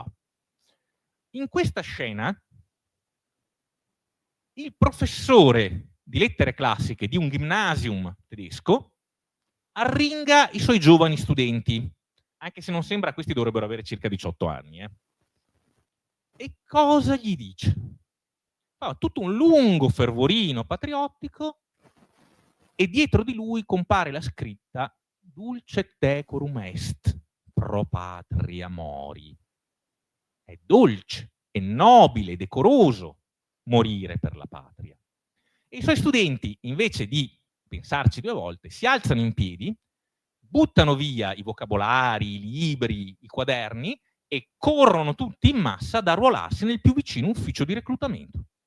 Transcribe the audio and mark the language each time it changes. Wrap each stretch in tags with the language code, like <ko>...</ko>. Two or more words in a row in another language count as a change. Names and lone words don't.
<it>In questa scena il professore di lettere classiche di un gymnasium tedesco arringa i suoi giovani studenti, anche se non sembra, questi dovrebbero avere circa 18 anni. E cosa gli dice? Fa tutto un lungo fervorino patriottico e dietro di lui compare la scritta</it> <la>Dulce decorum est pro patria mori.</la> <it>È dolce, è nobile, decoroso morire per la patria. E i suoi studenti, invece di pensarci 2 volte, si alzano in piedi, buttano via i vocabolari, i libri, i quaderni e corrono tutti in massa ad arruolarsi nel più vicino ufficio di reclutamento.</it>